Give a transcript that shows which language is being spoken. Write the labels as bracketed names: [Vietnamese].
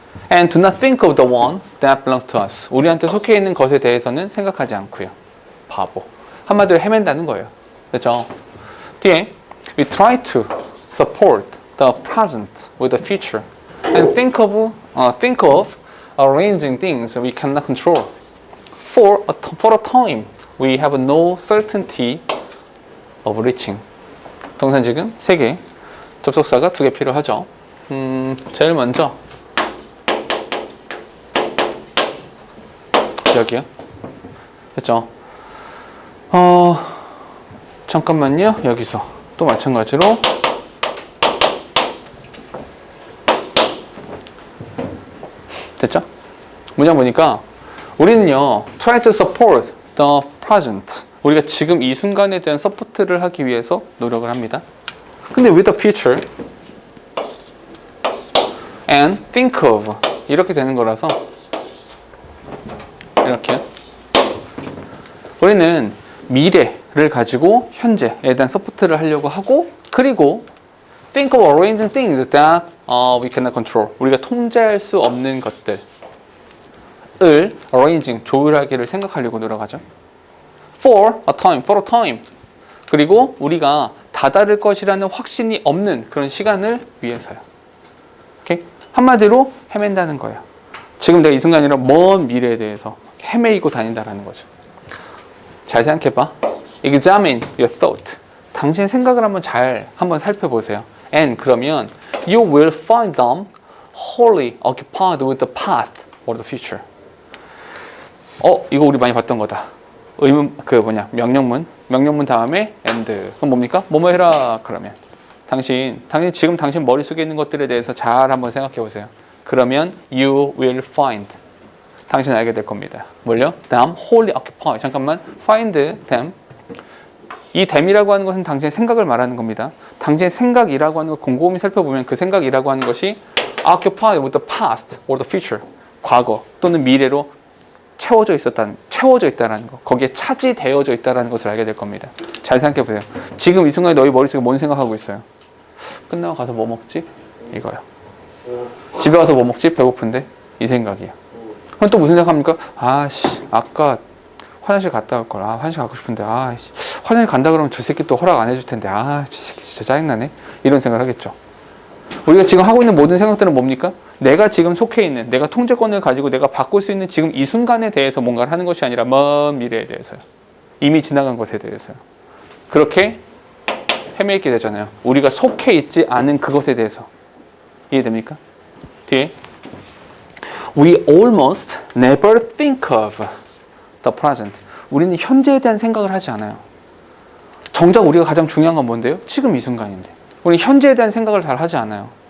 [English] And do not think of the one that belongs to us. [Korean] 우리한테 속해 있는 것에 대해서는 생각하지 않고요. 바보. 한마디로 헤맨다는 거예요. 그렇죠? 뒤에 [English] we try to support the present with the future and think of arranging things we cannot control. For a time, we have no certainty of reaching. [Korean] 동사 지금 3개, 접속사가 2개 필요하죠. 제일 먼저 여기요. 됐죠? 잠깐만요. 여기서 또 마찬가지로 됐죠? 문장 보니까 우리는요 [English] try to support the present. [Korean] 우리가 지금 이 순간에 대한 서포트를 하기 위해서 노력을 합니다. 근데 [English] with the future and think of [Korean] 이렇게 되는 거라서 이렇게요. 우리는 미래를 가지고 현재에 대한 서포트를 하려고 하고 그리고 [English] think of arranging things that we cannot control. [Korean] 우리가 통제할 수 없는 것들을 arranging, 조율하기를 생각하려고 노력하죠. [English] for a time. [Korean] 그리고 우리가 다다를 것이라는 확신이 없는 그런 시간을 위해서요. 오케이? 한마디로 헤맨다는 거예요. 지금 내가 이 순간이라 먼 미래에 대해서 헤매이고 다닌다라는 거죠. 잘 생각해봐. [English] Examine your thought. [Korean] 당신의 생각을 한번 살펴보세요. [English] And [Korean] 그러면 [English] you will find them wholly occupied with the past or the future. [Korean] 이거 우리 많이 봤던 거다. 명령문 다음에 and. 그럼 뭡니까? 뭐뭐 해라. 그러면 지금 당신 머릿속에 있는 것들에 대해서 잘 한번 생각해 보세요. 그러면 [English] you will find. [Korean] 당신은 알게 될 겁니다. 뭘요? [English] them wholly occupied. [Korean] 잠깐만. [English] find them. [Korean] 이 them이라고 하는 것은 당신의 생각을 말하는 겁니다. 당신의 생각이라고 하는 걸 곰곰이 살펴보면 그 생각이라고 하는 것이 [English] occupied with the past or the future. [Korean] 과거 또는 미래로 채워져 있다라는 거. 거기에 차지되어져 있다라는 것을 알게 될 겁니다. 잘 생각해 보세요. 지금 이 순간에 너희 머릿속에 뭔 생각하고 있어요? 끝나고 가서 뭐 먹지? 이거요. 집에 가서 뭐 먹지? 배고픈데? 이 생각이에요. 그럼 또 무슨 생각합니까? 아까 화장실 갔다 올 걸. 화장실 가고 싶은데. 화장실 간다 그러면 저 새끼 또 허락 안 해줄 텐데. 저 새끼 진짜 짜증나네. 이런 생각을 하겠죠. 우리가 지금 하고 있는 모든 생각들은 뭡니까? 내가 지금 속해 있는, 내가 통제권을 가지고 내가 바꿀 수 있는 지금 이 순간에 대해서 뭔가를 하는 것이 아니라 먼 미래에 대해서요. 이미 지나간 것에 대해서요. 그렇게 헤매있게 되잖아요. 우리가 속해 있지 않은 그것에 대해서. 이해됩니까? 뒤에 [English] We almost never think of the present. [Korean] 우리는 현재에 대한 생각을 하지 않아요. 정작 우리가 가장 중요한 건 뭔데요? 지금 이 순간인데. 우리는 현재에 대한 생각을 잘 하지 않아요.